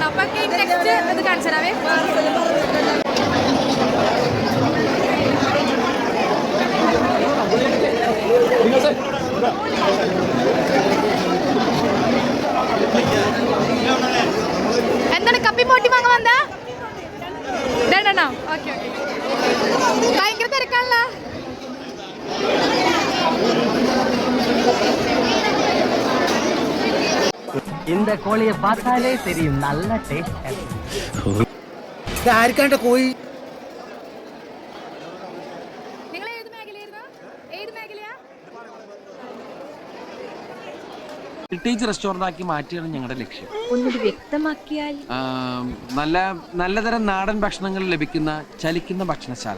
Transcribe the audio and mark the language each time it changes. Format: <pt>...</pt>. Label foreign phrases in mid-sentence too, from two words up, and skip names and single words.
<ml>അപ്പൊ നെക്സ്റ്റ് ഇത് കാണിച്ചു തരാവേ. എന്താണ് കപ്പി പോട്ടി വാങ്ങാൻ വന്നാ? രണ്ടെണ്ണോ? ഓക്കെ ഓക്കെ. ഭയങ്കര തിരക്കാണല്ലോ.</ml> <ta>இந்த கோழியை பார்த்தாலே தெரியும், நல்ல டேஸ்ட்.</ta> <ml>ആർക്കാണ്ട കോഴി? നിങ്ങൾ ഏത് മേഖലയായിരുന്നു? ഏത് മേഖലയാ? ഹെറിറ്റേജ് റെസ്റ്റോറന്റ് ആക്കി മാറ്റിയാണ് ഞങ്ങളുടെ ലക്ഷ്യം. ഒന്നുകൂടി വ്യക്തമാക്കിയാൽ? നല്ലതരം നാടൻ ഭക്ഷണങ്ങൾ ലഭിക്കുന്ന ചലിക്കുന്ന ഭക്ഷണശാല.</ml>